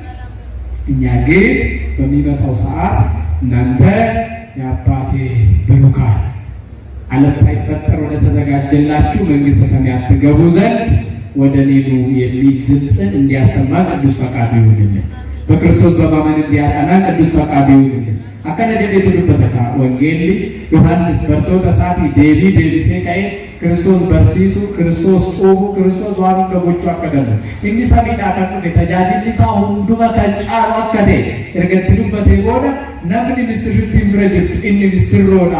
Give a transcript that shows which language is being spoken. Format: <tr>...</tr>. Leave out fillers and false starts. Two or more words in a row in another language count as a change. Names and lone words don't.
<am>እኛ ግን በሚመጣው ሰዓት እናንተ የአባቴ ብሩካን ዓለም ሳይፈጠር ወደ ተዘጋጀላችሁ መንግሥተ ሰማያት ትገቡ ዘንድ ወደ እኔ ኑ የሚል ድምፅን እንዲያሰማ ቅዱስ ፈቃዱ ይሁንልን። በክርስቶስ በማመን እንዲያጸና ቅዱስ ፈቃዱ ይሁንልን።</am> <om>akkana jedhee dubbata wangeelli Yohaannis bartoota isaatii deebii deebisee ka'ee Kiristoos barsiisuu, Kiristoos cuubu, Kiristoos waan hunda gochuu akka danda'u. Inni samiidhaa kan dhufe tajaajilli isaa hunduma kan caalu akka ta'e erga itti dubbatee booda namni misirrittiin bira jirtu inni misirroodha.</om>